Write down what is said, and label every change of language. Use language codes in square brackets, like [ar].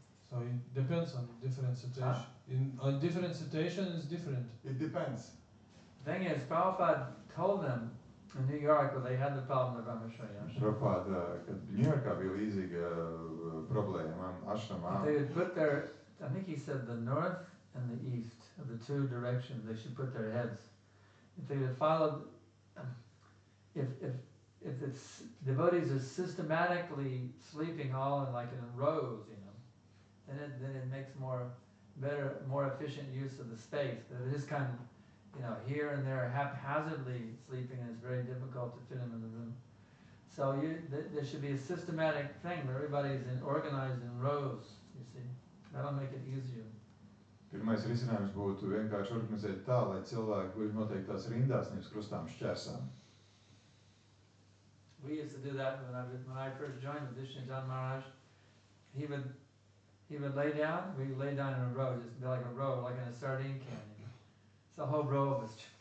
[en] So it depends on different situations. On different situations, it's different. It depends. The thing is, Prabhupada told them in New York where they had the problem of brahmachari ashram. [lv] Prabhupada, kad Ņujorkā bija līdzīga problēma ashramā. [en] They would put I think he said the north and the east of the two directions, they should put their heads. If they had followed, if it's devotees are systematically sleeping all in rows, then it makes more efficient use of the space. But it is kind of, here and there haphazardly sleeping, and it's very difficult to fit them in the room. So there should be a systematic thing where everybody's organized in rows, you see. That'll make it easier. [lv] Pirmais risinājums būtu vienkārši organizēt tā, lai cilvēki guļ noteiktās rindās, nevis krustām šķērsām. [en] We used to do that when I first joined with Vishnujan Maharaj. He would lay down, we lay down in a row, just like a row, like in a sardine can. So the whole row of us.